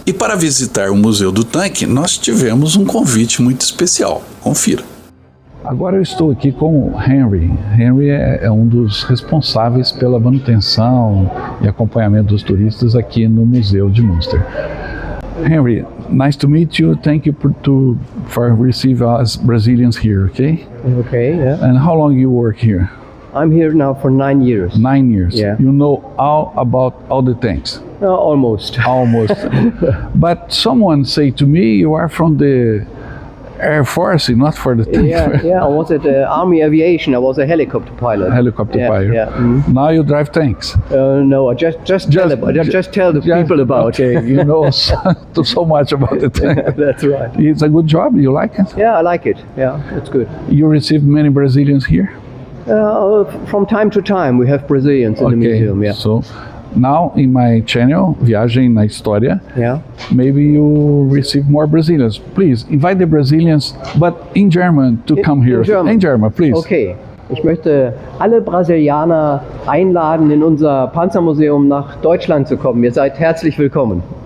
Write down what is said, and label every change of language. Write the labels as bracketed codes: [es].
[pt] E para visitar o Museu do Tanque, nós tivemos um convite muito especial. Confira. Agora eu estou aqui com o Henry. Henry é um dos responsáveis pela manutenção e acompanhamento dos turistas aqui no Museu de Münster. [en] Henry, nice to meet you. Thank you for receiving us Brazilians here, okay? Okay, yeah. And how long you work here? I'm here now for 9 years. 9 years. Yeah. You know all about all the tanks? Almost. Almost. But someone say to me, you are from the Air Force, not for the tank. Yeah. I was at Army Aviation. I was a helicopter pilot. Helicopter pilot. Yeah. Mm-hmm. Now you drive tanks. No, I just tell the people about it. Okay, you know so much about the tank. That's right. It's a good job. You like it? Yeah, I like it. Yeah, it's good. You receive many Brazilians here? From time to time, we have Brazilians in the museum. Yeah. So now in my channel, Viagem na História, Yeah. maybe you receive more Brazilians. Please invite the Brazilians, but in German to come here. In German, please. Okay. [de] Ich möchte alle Brasilianer einladen, in unser Panzermuseum nach Deutschland zu kommen. Ihr seid herzlich willkommen.